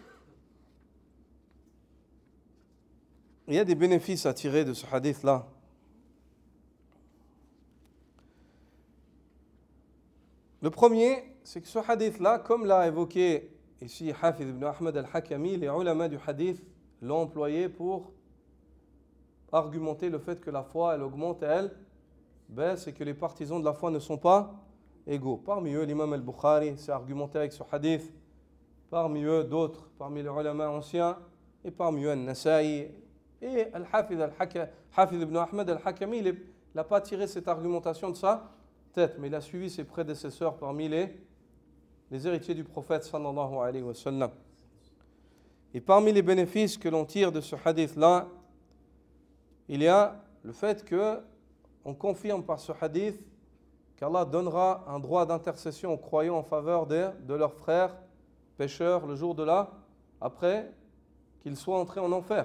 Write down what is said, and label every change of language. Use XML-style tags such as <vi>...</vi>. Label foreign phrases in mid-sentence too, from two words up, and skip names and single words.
<fr>il y a des bénéfices à tirer de ce hadith-là. Le premier, c'est que ce hadith-là, comme l'a évoqué ici Hafiz ibn Ahmad al-Hakami, les ulama du hadith l'ont employé pour argumenter le fait que la foi, elle augmente et elle baisse et que les partisans de la foi ne sont pas égaux. Parmi eux, l'imam al-Bukhari s'est argumenté avec ce hadith. Parmi eux, d'autres, parmi les ulama anciens, et parmi eux, al-Nasa'i. Et Hafiz ibn Ahmad al-Hakami, il n'a pas tiré cette argumentation de sa tête, mais il a suivi ses prédécesseurs parmi les héritiers du prophète</fr> <ar>صلى الله عليه وسلم.</ar> <fr>Et parmi les bénéfices que l'on tire de ce hadith-là, il y a le fait qu'on confirme par ce hadith qu'Allah donnera un droit d'intercession aux croyants en faveur de leurs frères pécheurs le jour de après qu'ils soient entrés en enfer.</fr>